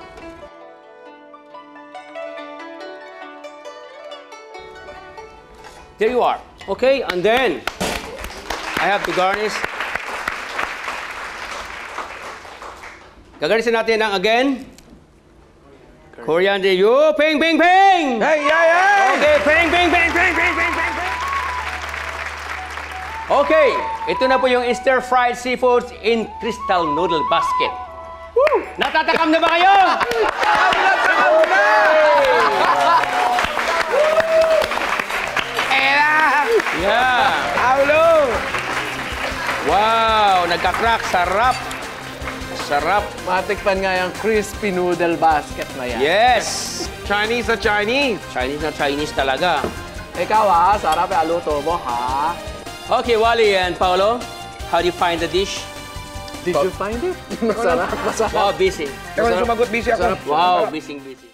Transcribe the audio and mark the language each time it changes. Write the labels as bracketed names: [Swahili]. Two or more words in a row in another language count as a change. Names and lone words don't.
[English] There you are. Okay, and then I have to garnish. [Filipino] Gagarnisin natin ng again. [English] Coriander. You, ping, ping, ping! Hey, yeah! Okay, ping, ping, ping, ping, ping, ping, ping, ping. [Filipino] Okay, ito na po yung [English] stir-fried seafoods in crystal noodle basket. [Filipino] Woo! Natatakam na ba kayo? Yeah. Paulo! Wow, nagka-crack. Sarap. Sarap. Matikpan nga yung [English] crispy noodle basket [Filipino] na yan. [English] Yes. [Filipino] Chinese na Chinese. Chinese na Chinese talaga. Ikaw sarap yung aluto mo ha. [English] Okay, Wally and Paolo, how do you find the dish? Did you find it? [Filipino] Masarap, masarap. [English] Wow, busy. [Filipino] Kaya sumagot busy ako. [English] Wow, busy.